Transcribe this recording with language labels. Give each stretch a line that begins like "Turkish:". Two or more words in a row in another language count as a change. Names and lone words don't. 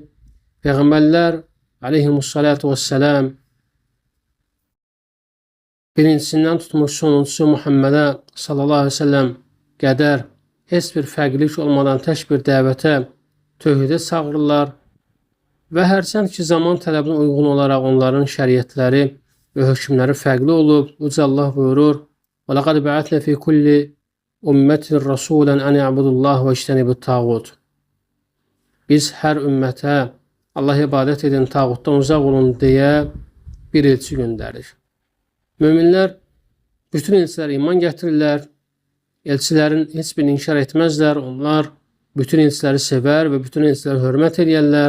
Azerbaijani: Peyğəmbərlər
Arabic: عليهم الصلاة والسلام
Azerbaijani: birincisindən tutmuş sonuncusu Muhammedə
Arabic: صلى الله عليه وسلم
Azerbaijani: qədər heç bir fərqlilik olmadan tək bir dəvətə, tövhidə çağırırlar və hərçənd ki, zaman tələbinə uyğun olaraq onların şəriətləri və hökmləri fərqli olub. Uca Allah buyurur:
Arabic: وَلَقَدْ بَعَثْنَا فِي كُلِّ أُمَّةٍ رَسُولًا أَنْ يَعْبُدُوا اللّٰهَ وَاجْتَنِبُوا الطَّاغُوتَ.
Azerbaijani: Biz hər ümmətə Allah ibadət edin, tağutdan uzaq olun deyə bir elçi göndərir. Möminlər bütün elçilərə iman gətirirlər. Elçilərin heç birini inkar etməzlər. Onlar bütün elçiləri sevər və bütün elçiləri hörmət edərlər.